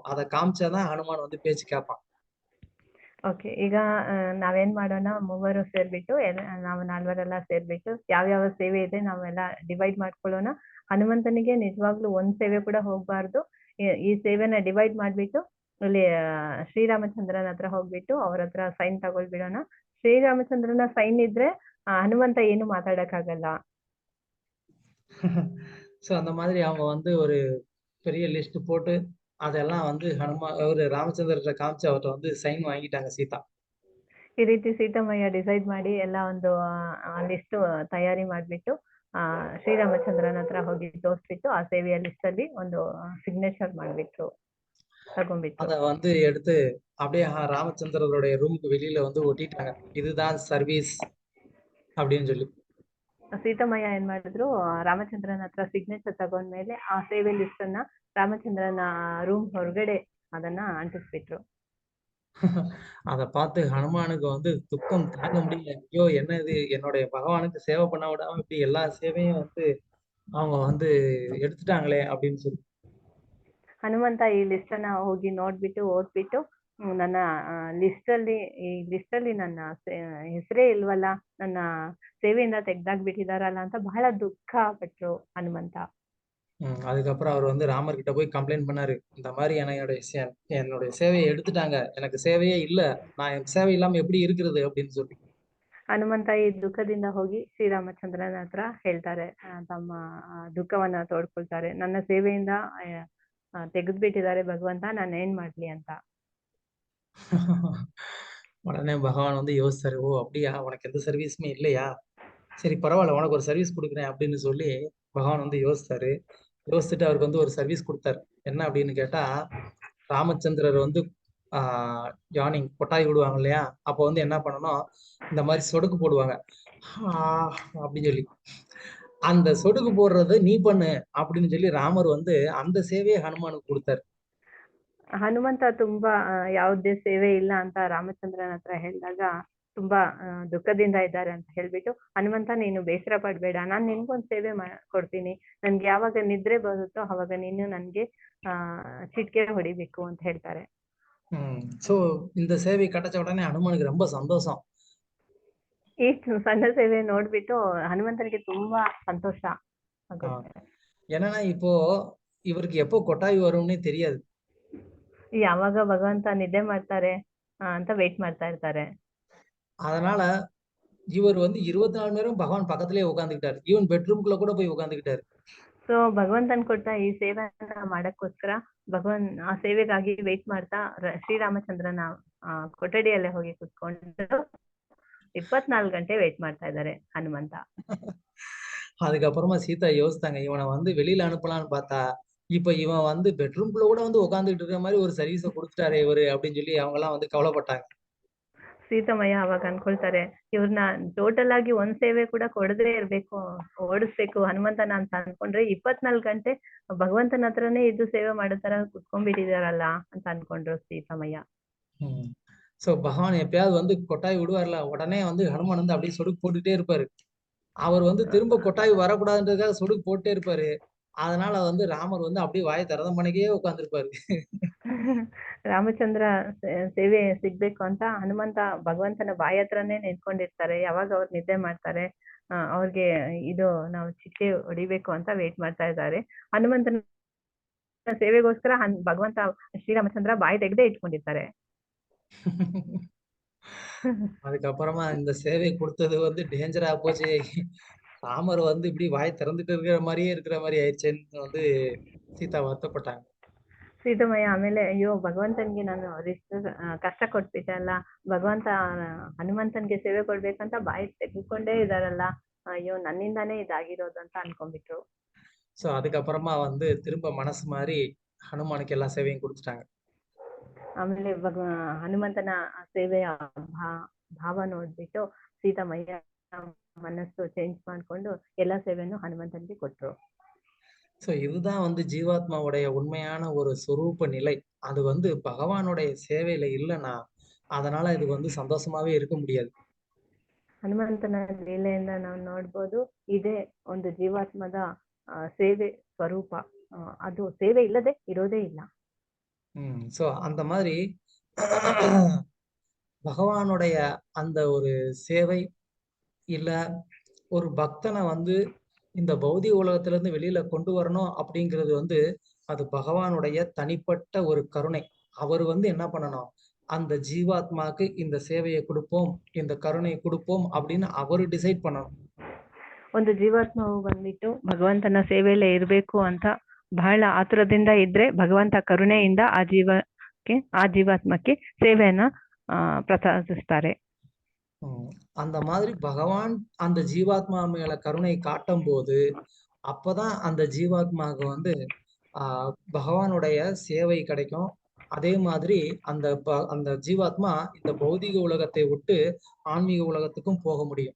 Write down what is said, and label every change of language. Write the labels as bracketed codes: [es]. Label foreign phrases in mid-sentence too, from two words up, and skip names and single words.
[ta] அதை காமிச்சாதான் ஹனுமான் வந்து பேச்சு கேட்பான். [kn] ಓಕೆ, ಈಗ ನಾವೇನ್ ಮಾಡೋಣ, ಮೂವರು ಸೇರ್ಬಿಟ್ಟು ನಾವು ನಾಲ್ವರೆಲ್ಲ ಸೇರ್ಬಿಟ್ಟು ಯಾವ್ಯಾವ ಸೇವೆ ಇದೆ ನಾವೆಲ್ಲ ಡಿವೈಡ್ ಮಾಡ್ಕೊಳ್ಳೋಣ. ಹನುಮಂತನಿಗೆ ನಿಜವಾಗ್ಲೂ ಒಂದ್ ಸೇವೆ ಕೂಡ ಹೋಗ್ಬಾರ್ದು. ಈ ಸೇವೆನ ಡಿವೈಡ್ ಮಾಡ್ಬಿಟ್ಟು ಇಲ್ಲಿ ಶ್ರೀರಾಮಚಂದ್ರನ ಹತ್ರ ಹೋಗ್ಬಿಟ್ಟು ಅವ್ರ ಹತ್ರ ಸೈನ್ ತಗೊಳ್ಬಿಡೋಣ. ಶ್ರೀರಾಮಚಂದ್ರನ ಸೈನ್ ಇದ್ರೆ ಹನುಮಂತ ಏನು ಮಾತಾಡಕ್ಕಾಗಲ್ಲ. [ta] ஸோ அந்த மாதிரி அவங்க வந்து ஒரு பெரிய லிஸ்ட் போட்டு அதெல்லாம் வந்து ஒரு ராமச்சந்திரத்தை காமிச்சு அவர்கிட்ட வந்து சைன் வாங்கிட்டாங்க சீதா. [kn] ಈ ರೀತಿ ಸೀತಮ್ಮಯ್ಯ ಡಿಸೈಡ್ ಮಾಡಿ ಎಲ್ಲ ಒಂದು ಲಿಸ್ಟ್ ತಯಾರಿ ಮಾಡ್ಬಿಟ್ಟು ಶ್ರೀರಾಮಚಂದ್ರನ ಹತ್ರ ಹೋಗಿ ತೋರಿಸ್ಬಿಟ್ಟು ಆ ಸೇವೆಯ ಲಿಸ್ಟ್ ಅಲ್ಲಿ ಒಂದು ಸಿಗ್ನೇಚರ್ ಮಾಡ್ಬಿಟ್ರು, ತಗೊಂಡ್ಬಿಟ್ಟು [ta] அத வந்து எடுத்து அப்படியே ராமச்சந்திரருடைய ரூமுக்கு வெளியில வந்து ஒட்டிட்டாங்க, இதுதான் சர்வீஸ் அப்படின்னு சொல்லி. [kn] ಸೀತಮ್ಮಯ್ಯ ಏನ್ ಮಾಡಿದ್ರು, ರಾಮಚಂದ್ರನ ಹತ್ರ ಸಿಗ್ನೇಚರ್ ತಗೊಂಡ್ಮೇಲೆ ಆ ಸೇವೆ ಲಿಸ್ಟ್ ಅನ್ನ ರಾಮಚಂದ್ರನ ರೂಮ್ ಹೊರಗಡೆ ಅದನ್ನ ಅಂಟಿಸ್ಬಿಟ್ರು. [ta] அதை பார்த்து ஹனுமானுக்கு வந்து துக்கம் தாங்க முடியல. ஐயோ என்ன இது, என்னுடைய பகவானுக்கு சேவை பண்ண விடாம இப்படி எல்லா சேவையும் வந்து அவங்க வந்து எடுத்துட்டாங்களே அப்படின்னு சொல்லி. [kn] ಹನುಮಂತ ಈ ಲಿಸ್ಟ್ ಅನ್ನ ಹೋಗಿ ನೋಡ್ಬಿಟ್ಟು ಓದ್ಬಿಟ್ಟು, ನನ್ನ ಈ ಲಿಸ್ಟ್ ಅಲ್ಲಿ ನನ್ನ ಹೆಸರೇ ಇಲ್ವಲ್ಲ, ನನ್ನ ಸೇವೆಯಿಂದ ತೆಗ್ದಾಕ್ಬಿಟ್ಟಿದಾರಲ್ಲ ಅಂತ ಬಹಳ ದುಃಖ ಪಟ್ರು ಹನುಮಂತ. [ta] அதுக்கப்புறம் அவர் வந்து ராமர் கிட்ட போய் கம்ப்ளைண்ட் பண்ணாரு, இந்த மாதிரி என்னுடைய சேவையை எடுத்துட்டாங்க, எனக்கு சேவையே இல்ல, நான் என் சேவை இல்லாம எப்படி இருக்கிறது அப்படின்னு சொல்லி. [kn] ಹನುಮಂತ ಈ ದುಃಖದಿಂದ ಹೋಗಿ ಶ್ರೀರಾಮಚಂದ್ರನ ಹತ್ರ ಹೇಳ್ತಾರೆ, ತಮ್ಮ ದುಃಖವನ್ನ ತೋಡ್ಕೊಳ್ತಾರೆ, ನನ್ನ ಸೇವೆಯಿಂದ ತೆಗೆದ್ಬಿಟ್ಟಿದ್ದಾರೆ ಭಗವಂತ, ನಾನು ಏನ್ ಮಾಡ್ಲಿ ಅಂತ. [ta] உடனே பகவான் வந்து யோசிச்சாரு, ஓ அப்படியா, உனக்கு எந்த சர்வீஸுமே இல்லையா, சரி பரவாயில்ல, உனக்கு ஒரு சர்வீஸ் கொடுக்குறேன் அப்படின்னு சொல்லி பகவான் வந்து யோசிச்சாரு. யோசிச்சுட்டு அவருக்கு வந்து ஒரு சர்வீஸ் கொடுத்தாரு. என்ன அப்படின்னு கேட்டா, ராமச்சந்திரர் வந்து யானிங் கொட்டாய் விடுவாங்க இல்லையா, அப்போ வந்து என்ன பண்ணணும், இந்த மாதிரி சொடுக்கு போடுவாங்க அப்படின்னு சொல்லி, அந்த சொடுக்கு போடுறது நீ பண்ணு அப்படின்னு சொல்லி ராமர் வந்து அந்த சேவையை ஹனுமானுக்கு கொடுத்தாரு. [kn] ಹನುಮಂತ ತುಂಬಾ ಯಾವುದೇ ಸೇವೆ ಇಲ್ಲ ಅಂತ ರಾಮಚಂದ್ರನ ಹತ್ರ ಹೇಳಿದಾಗ ತುಂಬಾ ದುಃಖದಿಂದ ಇದ್ದಾರೆ ಅಂತ ಹೇಳ್ಬಿಟ್ಟು, ಹನುಮಂತ ನೀನು ಬೇಸರ ಪಡ್ಬೇಡ, ನಾನ್ ನಿನ್ಗೊಂದ್ ಸೇವೆ ಕೊಡ್ತೀನಿ, ನನ್ಗೆ ಯಾವಾಗ ನಿದ್ರೆ ಬರುತ್ತೋ ಅವಾಗ ನೀನು ನನ್ಗೆ ಚಿಟ್ಕೆ ಹೊಡಿಬೇಕು ಅಂತ ಹೇಳ್ತಾರೆ. [ta] சோ இந்த சேவை கிடைச்ச உடனே ஹனுமானுக்கு ரொம்ப சந்தோஷம். [kn] ಈ ಸಣ್ಣ ಸೇವೆ ನೋಡ್ಬಿಟ್ಟು ಹನುಮಂತನಿಗೆ ತುಂಬಾ ಸಂತೋಷ ಆಗುತ್ತೆ. [ta] என்னன்னா இப்போ இவருக்கு எப்போ கொட்டாய் வரும்னே தெரியாது. [kn] ಯಾವಾಗ ಭಗವಂತ ನಿದ್ದೆ ಮಾಡ್ತಾರೆ ಅಂತ ವೇಟ್ ಮಾಡ್ತಾ ಇರ್ತಾರೆ. [ta] அதனால இவர் வந்து 24 மணி நேரம் பகவான் பக்கத்திலேயே உட்கார்ந்துக்கிட்டாரு, ஈவன் பெட்ரூம்குள்ள கூட போய் உட்கார்ந்துக்கிட்டாரு. [kn] ಸೊ ಭಗವಂತನ್ ಕೊಟ್ಟ ಈ ಸೇವೆಯನ್ನ ಮಾಡಕ್ಕೋಸ್ಕರ ಆ ಸೇವೆಗಾಗಿ ವೇಟ್ ಮಾಡ್ತಾ ಶ್ರೀರಾಮಚಂದ್ರನ ಕೊಠಡಿಯಲ್ಲೇ ಹೋಗಿ ಕುತ್ಕೊಂಡು 24 ಗಂಟೆ ವೇಟ್ ಮಾಡ್ತಾ ಇದ್ದಾರೆ ಹನುಮಂತ. [ta] அதுக்கப்புறமா சீதா யோசித்தாங்க, இவனை வந்து வெளியில அனுப்பலாம்னு பார்த்தா இப்ப இவன் வந்து பெட்ரூம்குள்ள கூட வந்து உட்காந்துட்டு இருக்கிற மாதிரி ஒரு சர்வீஸை கொடுத்துட்டாரு இவரு அப்படின்னு சொல்லி அவங்க எல்லாம் வந்து கவலைப்பட்டாங்க. [kn] ಸೀತಮ್ಮಯ್ಯ ಅವಾಗ ಅನ್ಕೊಳ್ತಾರೆ, ಇವ್ರನ್ನ ಟೋಟಲ್ ಆಗಿ ಒಂದ್ ಸೇವೆ ಕೂಡ ಕೊಡದೇ ಇರ್ಬೇಕು, ಓಡಿಸ್ಬೇಕು ಹನುಮಂತನ ಅಂತ ಅನ್ಕೊಂಡ್ರೆ 24 ಗಂಟೆ ಭಗವಂತನ ಹತ್ರನೇ ಇದು ಸೇವೆ ಮಾಡೋ ತರ ಕುತ್ಕೊಂಡ್ಬಿಟ್ಟಿದಾರಲ್ಲ ಅಂತ ಅನ್ಕೊಂಡ್ರು ಸೀತಮ್ಮಯ್ಯ. [ta] சோ பகவான் எப்பயாவது வந்து கொட்டாய் விடுவார்ல, உடனே வந்து ஹனுமான் வந்து அப்படியே சொடுக்கு போட்டுட்டே இருப்பாரு. அவர் வந்து திரும்ப கொட்டாய் வரக்கூடாதுன்றதுக்காக சொடுக்கு போட்டே இருப்பாரு. அதனால வந்து ராமர் வந்து அப்படியே வாயை திறந்த மணிக்கே உட்கார்ந்துருப்பாரு. [kn] ರಾಮಚಂದ್ರ ಸೇವೆ ಸಿಗ್ಬೇಕು ಅಂತ ಹನುಮಂತ ಭಗವಂತನ ಬಾಯಿ ಹತ್ರನೇ ನಿಂತ್ಕೊಂಡಿರ್ತಾರೆ. ಯಾವಾಗ ಅವ್ರು ನಿದ್ದೆ ಮಾಡ್ತಾರೆ, ಅವ್ರಿಗೆ ಇದು ನಾವು ಚಿಟ್ಟೆ ಹೊಡಿಬೇಕು ಅಂತ ವೇಟ್ ಮಾಡ್ತಾ ಇದ್ದಾರೆ. ಹನುಮಂತನ ಸೇವೆಗೋಸ್ಕರ ಭಗವಂತ ಶ್ರೀರಾಮಚಂದ್ರ ಬಾಯಿ ತೆಗೆದೇ ಇಟ್ಕೊಂಡಿರ್ತಾರೆ. [ta] அதுக்கப்புறமா இந்த சேவை கொடுத்தது வந்து டேஞ்சரா போச்சு, ராமர் வந்து இப்படி வாய் திறந்துட்டு இருக்கிற மாதிரியே இருக்கிற மாதிரி ஆயிடுச்சேன்னு வந்து சீதா வருத்தப்பட்டாங்க. [kn] ಸೀತಮ್ಮಯ್ಯ ಆಮೇಲೆ ಅಯ್ಯೋ ಭಗವಂತನ್ಗೆ ನಾನು ಕಷ್ಟ ಕೊಟ್ಬಿಟ್ಟೆ ಅಲ್ಲ, ಭಗವಂತ ಹನುಮಂತನ್ಗೆ ಸೇವೆ ಕೊಡ್ಬೇಕಂತ ಬಾಯಿ ತೆಗೆದುಕೊಂಡೇ ಇದಾರಲ್ಲ, ಅಯ್ಯೋ ನನ್ನಿಂದಾನೇ ಇದಾಗಿರೋದು ಅಂತ ಅನ್ಕೊಂಡ್ಬಿಟ್ರು. [ta] சோ அதுக்கப்புறமா வந்து திரும்ப மனசு மாதிரி ஹனுமானுக்கு எல்லா சேவையும் கொடுத்துட்டாங்க. [kn] ಆಮೇಲೆ ಹನುಮಂತನ ಸೇವೆಯ ಭಾವ ನೋಡ್ಬಿಟ್ಟು ಸೀತಾಮಯ್ಯ ಮನಸ್ಸು ಚೇಂಜ್ ಮಾಡ್ಕೊಂಡು ಎಲ್ಲಾ ಸೇವೆಯನ್ನು ಹನುಮಂತನಿಗೆ ಕೊಟ್ರು. [ta] சோ இதுதான் வந்து ஜீவாத்மாவுடைய உண்மையான ஒரு சொரூப நிலை. அது வந்து பகவானுடைய சேவையில இல்லைன்னா அதனால இது வந்து சந்தோஷமாவே இருக்க முடியாது. [kn] ಹನುಮಂತನ ಲೀಲೆಯಿಂದ ನಾವು ನೋಡ್ಬೋದು ಇದೇ ಒಂದು ಜೀವಾತ್ಮದ ಸೇವೆ ಸ್ವರೂಪ. ಅದು ಸೇವೆ ಇಲ್ಲದೆ ಇರೋದೇ ಇಲ್ಲ. [ta] சோ அந்த மாதிரி பகவானுடைய அந்த ஒரு சேவை இல்ல ஒரு பக்தனை வந்து இந்த பௌதிக உலகத்துல இருந்து வெளியில கொண்டு வரணும் அப்படிங்கிறது வந்து அது பகவானுடைய தனிப்பட்ட ஒரு கருணை. அவர் வந்து என்ன பண்ணணும், அந்த ஜீவாத்மாக்கு இந்த சேவையை கொடுப்போம், இந்த கருணையை கொடுப்போம் அப்படின்னு அவரு டிசைட் பண்ணணும். [kn] ಒಂದು ಜೀವಾತ್ಮವು ಬಂದ್ಬಿಟ್ಟು ಭಗವಂತನ ಸೇವೆಯಲ್ಲೇ ಇರಬೇಕು ಅಂತ ಬಹಳ ಆತುರದಿಂದ ಇದ್ರೆ ಭಗವಂತ ಕರುಣೆಯಿಂದ ಆ ಜೀವಾತ್ಮಕ್ಕೆ ಸೇವೆಯನ್ನ ಪ್ರಸಾದಿಸ್ತಾರೆ. [ta] அந்த மாதிரி பகவான் அந்த ஜீவாத்மா மேல கருணை காட்டும் போது அப்பதான் அந்த ஜீவாத்மாவுக்கு வந்து பகவானுடைய சேவை கிடைக்கும். அதே மாதிரி அந்த ஜீவாத்மா இந்த பௌதிக உலகத்தை விட்டு ஆன்மீக உலகத்துக்கும் போக முடியும்.